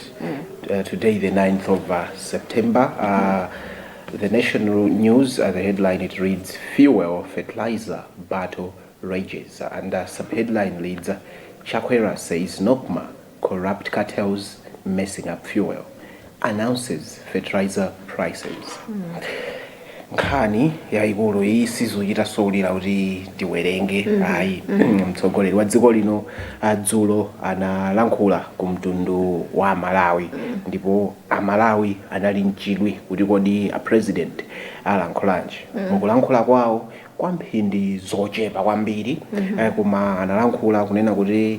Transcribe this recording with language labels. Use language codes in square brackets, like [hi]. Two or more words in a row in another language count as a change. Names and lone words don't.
[en] Today, the 9th of September, the national news, the headline, it reads, Fuel Fertilizer Battle Rages. And sub-headline reads, Chakwera says Nokma, corrupt cartels messing up fuel, announces fertilizer prices. [ny] Nkhani yaikulu iyi sizuyitasolera kuti tiwerenge ayi mtsogoleri wa dziko lino dzulo analankhula ku mtundu wa Malawi ndipo amalawi anali mchidwi kuti kodi a president alankhulanji mukulankhula kwawo kwa mphindi zochepa kwambiri koma analankhula kunena kuti